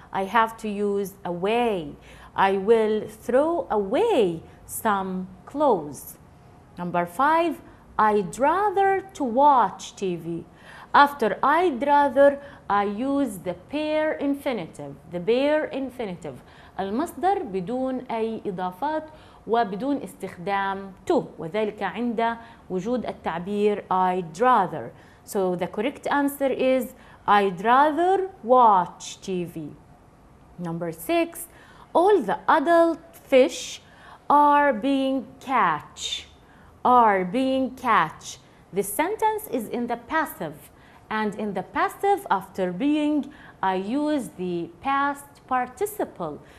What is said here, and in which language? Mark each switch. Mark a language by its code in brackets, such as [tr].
[en] I have to use away. I will throw away some clothes. Number 5, I'd rather to watch TV. After I'd rather, I use the bare infinitive. The bare infinitive. [ar] المصدر بدون أي إضافات وبدون استخدام to، وذلك عند وجود التعبير I'd rather. [en] So the correct answer is I'd rather watch TV. Number 6, all the adult fish are being catch. Are being catch. This sentence is in the passive, and in the passive after being I use the past participle.